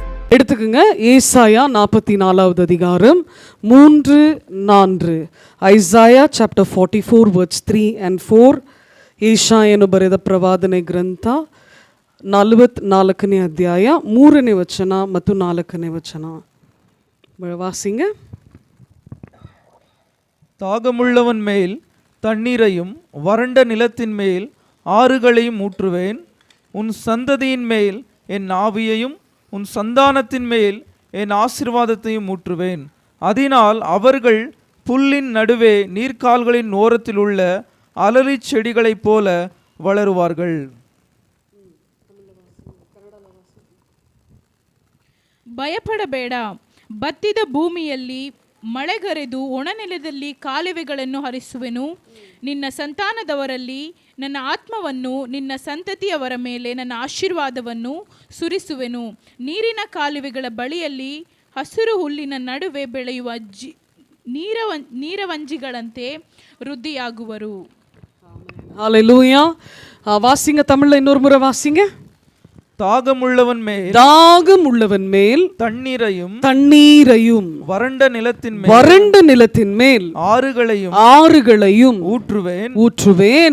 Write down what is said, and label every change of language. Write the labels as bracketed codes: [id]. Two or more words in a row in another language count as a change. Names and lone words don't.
[ta] எடுத்துக்கோங்க. ஏசாயா 44வது அதிகாரம் 3-4. [en] Isaiah chapter 44 verse 3 and 4. [kn] ಏಷಾಯನು ಬರೆದ ಪ್ರವಾದನೆ ಗ್ರಂಥ 44ನೇ ಅಧ್ಯಾಯ 3ನೇ ವಚನ ಮತ್ತು 4ನೇ ವಚನ. [ta] வாசிங்க. தாகமுள்ளவன் மேல் தண்ணீரையும் வறண்ட நிலத்தின் மேல் ஆறுகளையும் ஊற்றுவேன். உன் சந்ததியின் மேல் என் ஆவியையும் உன் சந்தானத்தின் மேல் என் ஆசீர்வாதத்தையும் ஊற்றுவேன். அதனால் அவர்கள் புல்லின் நடுவே நீர்க்கால்களின் ஓரத்தில் உள்ள அலறி செடிகளைப் போல வளருவார்கள். [kn] ಭಯಪಡಬೇಡ, ಬತ್ತಿದ ಭೂಮಿಯಲ್ಲಿ ಮಳೆಗರೆದು ಒಣನೆಲದಲ್ಲಿ ಕಾಲುವೆಗಳನ್ನು ಹರಿಸುವೆನು. ನಿನ್ನ ಸಂತಾನದವರಲ್ಲಿ ನನ್ನ ಆತ್ಮವನ್ನು, ನಿನ್ನ ಸಂತತಿಯವರ ಮೇಲೆ ನನ್ನ ಆಶೀರ್ವಾದವನ್ನು ಸುರಿಸುವೆನು. ನೀರಿನ ಕಾಲುವೆಗಳ ಬಳಿಯಲ್ಲಿ ಹಸಿರು ಹುಲ್ಲಿನ ನಡುವೆ ಬೆಳೆಯುವ ನೀರವಂಜಿಗಳಂತೆ ವೃದ್ಧಿಯಾಗುವರು. [ta] ஹல்லேலூயா. வாசிங்க, தமிழ்ல இன்னொரு முறை வாசிங்க. தாகமுள்ளவன் மேல் தண்ணீரையும் வறண்ட நிலத்தின் மேல் ஆறுகளையும் ஊற்றுவேன்.